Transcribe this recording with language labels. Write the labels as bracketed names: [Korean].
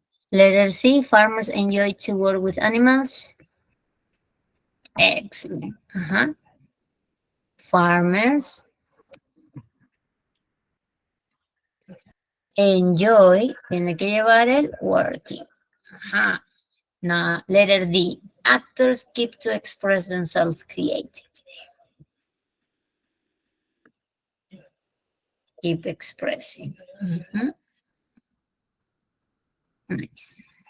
[English] Letter C, farmers enjoy to work with animals. Excellent. Farmers enjoy, [Spanish] tiene que llevar el working. [English] Now, letter D, actors keep to express themselves creatively. Keep expressing. Nice.